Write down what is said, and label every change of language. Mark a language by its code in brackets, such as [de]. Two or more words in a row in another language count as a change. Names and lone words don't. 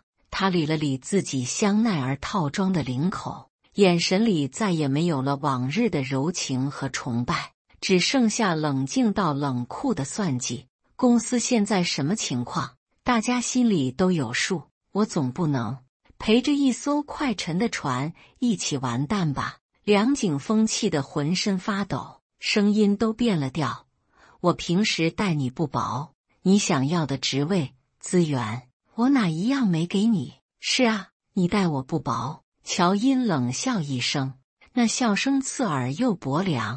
[zh] 他理了理自己香奈兒套裝的領口，眼神裡再也沒有了往日的柔情和崇拜，只剩下冷靜到冷酷的算計。公司現在什麼情況？大家心裡都有數，我總不能陪着一艘快沉的船一起完蛋吧？梁景峰氣得渾身發抖，聲音都變了調。我平時待你不薄，你想要的職位、資源，我哪一樣沒給你？是啊，你待我不薄。喬音冷笑一聲，那笑聲刺耳又薄涼。